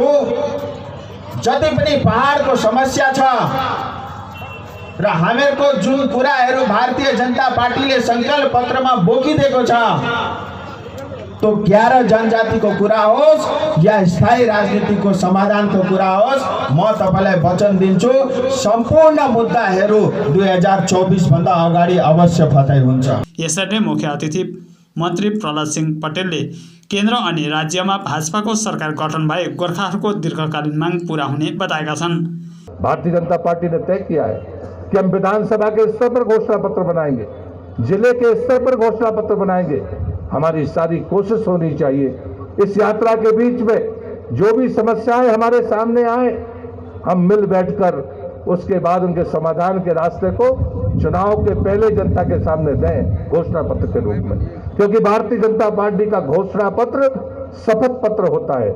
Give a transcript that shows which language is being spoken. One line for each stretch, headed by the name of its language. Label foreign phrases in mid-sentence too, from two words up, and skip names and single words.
Nepali: जति पनि पहाडको समस्या छ र हामीहरूको जुन कुराहरू भारतीय जनता पार्टीले सङ्कल्प पत्रमा बोकिदिएको छ, तो 11 जनजातिको कुरा होस् या स्थायी राजनीतिको समाधानको कुरा होस्, म तपाईलाई वचन दिन्छु सम्पूर्ण मुद्दाहरू 2024 भन्दा अगाडि अवश्य फताइ हुन्छ। यसरी नै मुख्य अतिथि मन्त्री प्रहलाद सिंह पटेलले केन्द्र अनि राज्यमा भाजपाको सरकार गठन भए गोर्खाहरूको दीर्घकालीन माग पूरा हुने बताएका छन्।
Hindi: भारतीय जनता पार्टी ने तय किया है कि हम विधानसभा के स्तर पर घोषणा पत्र बनाएंगे, जिले के स्तर पर घोषणा पत्र बनाएंगे। हमारी सारी कोशिश होनी चाहिए इस यात्रा के बीच में जो भी समस्याएं हमारे सामने आए, हम मिल बैठकर उसके बाद उनके समाधान के रास्ते को चुनाव के पहले जनता के सामने दें घोषणा पत्र के रूप में, क्योंकि भारतीय जनता पार्टी का घोषणा पत्र शपथ पत्र होता है।